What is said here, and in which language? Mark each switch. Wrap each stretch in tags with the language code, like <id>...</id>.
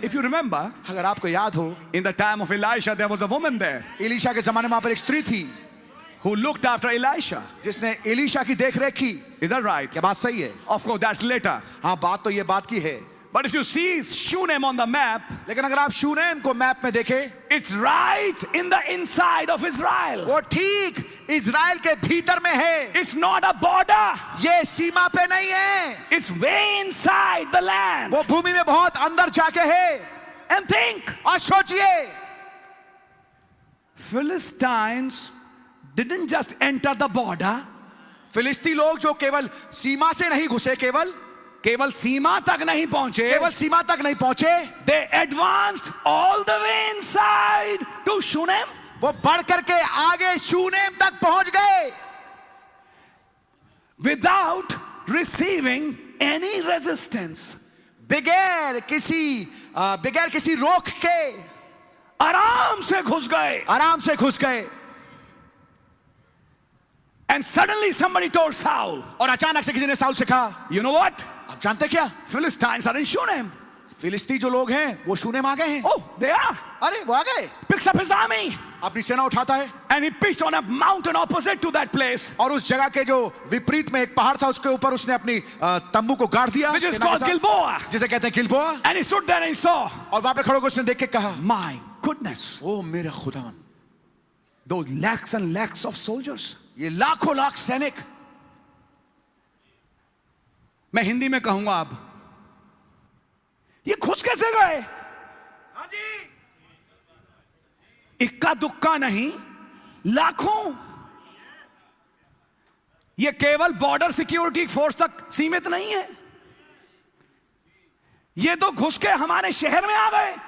<en>If you remember,</en> <hi>अगर आपको याद हो,</hi> <en>in the time of Elisha, there was a woman there</en> <hi>Elisha के जमाने में वहां पर एक स्त्री थी</hi> <en>who looked after Elisha.</en> <hi>जिसने एलीशा की देखरेख की।</hi> <en>Is that right?</en> <hi>क्या बात सही है?</hi> <en>Of course, that's later.</en> <hi>हाँ, बात तो ये बात की है।</hi> <en>But if you see Shunem on the map,</en> <hi>लेकिन अगर आप शूनेम को मैप में देखें,</hi> <en>it's right in the inside of Israel.</en> <hi>वो ठीक इजराइल के भीतर में है।</hi> <en>It's not a border.</en> <hi>ये सीमा पे नहीं है,</hi> <en>It's way inside the land.</en> <hi>वो भूमि में बहुत अंदर जाके है।</hi> <en>And think,</en> <hi>और सोचिए,</hi> <en>Philistines didn't just enter the border.</en> <hi>फिलिस्ती लोग जो केवल सीमा से नहीं घुसे, केवल सीमा तक नहीं पहुंचे. केवल सीमा तक नहीं पहुंचे,</hi> <en>They advanced all the way inside to Shunem.</en> <hi>वो बढ़ करके आगे शूनेम तक पहुंच गए</hi> <en>Without receiving any resistance.</en> <hi>बगैर किसी रोक के आराम से घुस गए. आराम से घुस गए।</hi> <en>And suddenly somebody told Saul,</en> <hi>और अचानक से किसी ने साउल से कहा,</hi> <en>you know what?</en> <hi>आप जानते क्या,</hi> <en>Philistines are in Shunem.</en> <hi>फिलिस्ती जो लोग हैं वो शूनेम आ गए हैं।</hi> <en>Oh, they are.</en> <hi>अरे वो आ गए।</hi> <en>Picks up his army.</en> <hi>अपनी सेना उठाता है</hi> <en>And he pitched on a mountain opposite to that place,</en> <hi>और उस जगह के जो विपरीत में एक पहाड़ था उसके ऊपर उसने अपनी तंबू को गाड़ दिया,</hi> <en>which is</en> <hi>सेना के</hi> <en>called</en> <hi>साथ,</hi> <en>Gilboa.</en> <hi>जिसे कहते हैं Gilboa.</hi> <en>And he stood there and he saw,</en> <hi>और वहां पे खड़े होकर उसने देख के कहा,</hi> <en>my goodness,</en> <hi>ओ मेरे खुदा,</hi> <en>those lakhs and lakhs of soldiers.</en> <hi>ये लाखों लाख सैनिक। मैं हिंदी में कहूंगा अब, ये घुस कैसे गए? इक्का दुक्का नहीं, लाखों। ये केवल बॉर्डर सिक्योरिटी फोर्स तक सीमित नहीं है, ये तो घुस के हमारे शहर में आ गए।</hi>